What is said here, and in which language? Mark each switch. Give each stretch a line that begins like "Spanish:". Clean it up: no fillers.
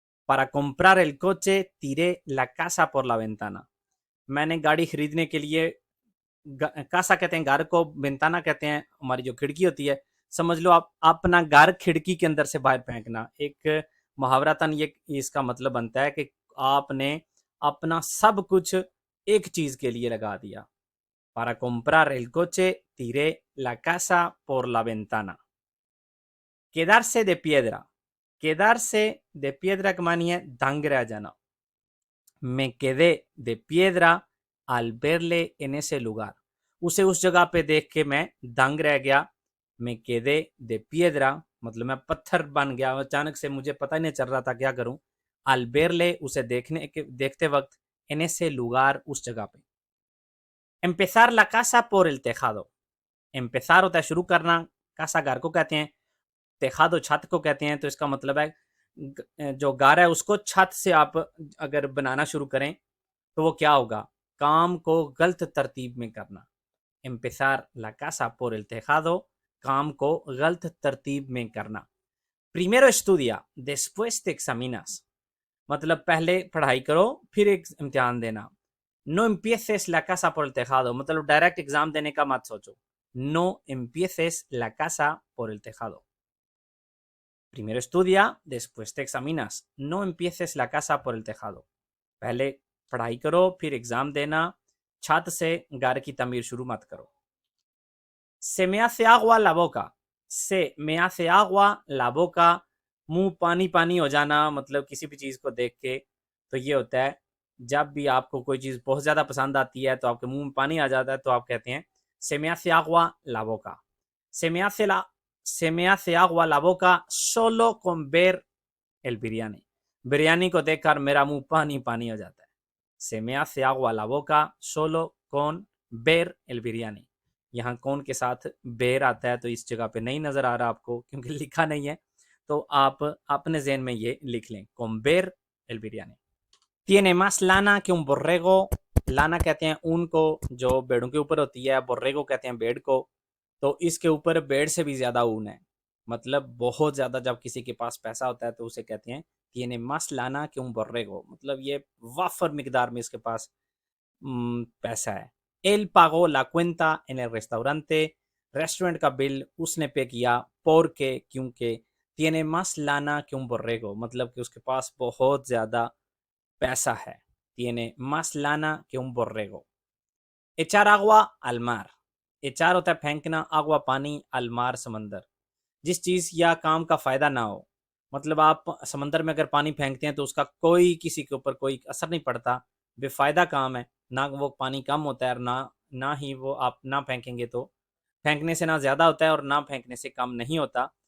Spanish: para comprar el coche tiré la casa por la ventana,
Hindi: मैंने गाड़ी खरीदने के लिए कासा कहते हैं घर को, वेंताना कहते हैं हमारी जो खिड़की होती है। समझ लो आप अपना घर खिड़की के अंदर से बाहर फेंकना, एक मुहावरातन ये इसका मतलब बनता है कि आपने अपना सब कुछ एक चीज के लिए लगा दिया।
Spanish: para comprar el coche tiré la casa por la ventana। quedarse de piedra, quedarse de piedra
Hindi: का मानी है दंग रह जाना।
Spanish: me quedé de piedra al verle en ese lugar,
Hindi: उसे उस जगह पे देख के मैं दंग रह गया। मैं
Spanish: quedé de piedra
Hindi: मतलब मैं पत्थर बन गया, अचानक से मुझे पता ही नहीं चल रहा था क्या करूं।
Spanish: al verle
Hindi: उसे देखते वक्त
Spanish: en ese lugar
Hindi: उस जगह पे।
Spanish: empezar la casa por el tejado,
Hindi: empezar होता है शुरू करना, casa घर को कहते हैं, tejado छत को कहते हैं, तो इसका मतलब है जो घर है उसको छत से आप अगर बनाना शुरू करें तो वो क्या होगा, काम को गलत तरतीब में करना।
Spanish: empezar la casa por el tejado,
Hindi: काम को गलत तरतीब में करना।
Spanish: primero estudia después te examinas,
Hindi: मतलब पहले पढ़ाई करो फिर एक इम्तिहान देना।
Spanish: no empieces la casa por el tejado,
Hindi: मतलब डायरेक्ट एग्जाम देने का मत सोचो।
Spanish: no empieces la casa por el tejado। primero estudia después te examinas, no empieces la casa por el tejado,
Hindi: पहले पढ़ाई करो फिर एग्जाम देना, छत से घर की तमीर शुरू मत करो।
Spanish: se me hace agua la boca,
Hindi: se me hace agua la boca, मुंह पानी पानी हो जाना, मतलब किसी भी चीज को देख के तो ये होता है जब भी आपको कोई चीज बहुत ज्यादा पसंद आती है तो आपके मुंह में पानी आ जाता है तो आप कहते हैं se me hace agua la boca।
Spanish: se me hace la se me hace agua la boca solo con ver el biryani,
Hindi: biryani को देखकर मेरा मुंह पानी पानी हो जाता है।
Spanish: se me hace agua la boca solo con ver el biryani,
Hindi: यहाँ कौन के साथ बेर आता है तो इस जगह पे नहीं नज़र आ रहा आपको क्योंकि लिखा नहीं है, तो आप अपने जहन में ये लिख लें, कोम्बेर L biryani. tiene más lana que un borrego, लाना कहते हैं ऊन को जो भेड़ों के ऊपर होती है, बोर्रेगो कहते हैं भेड़ को, तो इसके ऊपर भेड़ से भी ज़्यादा ऊन है, मतलब बहुत ज़्यादा। जब किसी के पास पैसा होता है तो उसे कहते हैं
Spanish: tiene más lana que un borrego,
Hindi: मतलब ये वाफर मिकदार में इसके पास पैसा है।
Spanish: él pagó la cuenta en el restaurante,
Hindi: restaurant का बिल उसने पे किया, porque क्योंकि
Spanish: tiene más lana que un borrego,
Hindi: मतलब कि उसके पास बहुत ज़्यादा पैसा है।
Spanish: tiene más lana que un borrego। echar agua al mar,
Hindi: echar होता है फेंकना, agua पानी, al mar समंदर, जिस चीज़ या काम का फ़ायदा ना हो, मतलब आप समंदर में अगर पानी फेंकते हैं तो उसका कोई किसी के ऊपर कोई असर नहीं पड़ता, बेफ़ायदा काम है, ना वो पानी कम होता है और ना ही वो आप ना फेंकेंगे तो फेंकने से ना ज़्यादा होता है और ना फेंकने से कम नहीं होता।